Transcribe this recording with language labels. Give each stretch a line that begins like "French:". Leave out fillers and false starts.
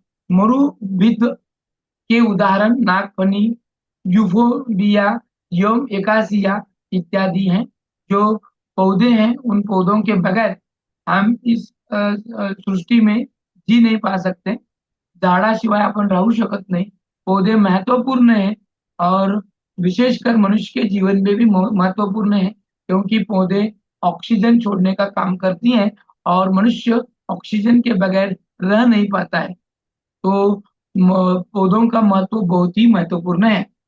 Hindi: मरुभिद के उदाहरण नागफनी, यूफोबिया एवं एकासिया इत्यादि हैं। जो पौधे हैं, उन पौधों के बगैर हम इस सृष्टि में जी नहीं पा सकते।
Marathi: झाडाशिवाय आपण राहू शकत नाही।
Hindi: पौधे महत्वपूर्ण है और विशेषकर मनुष्य के जीवन में भी महत्वपूर्ण है, क्योंकि पौधे ऑक्सीजन छोड़ने का काम करती हैं और मनुष्य ऑक्सीजन के बगैर रह नहीं पाता है। तो पौधों का महत्व बहुत ही महत्वपूर्ण है।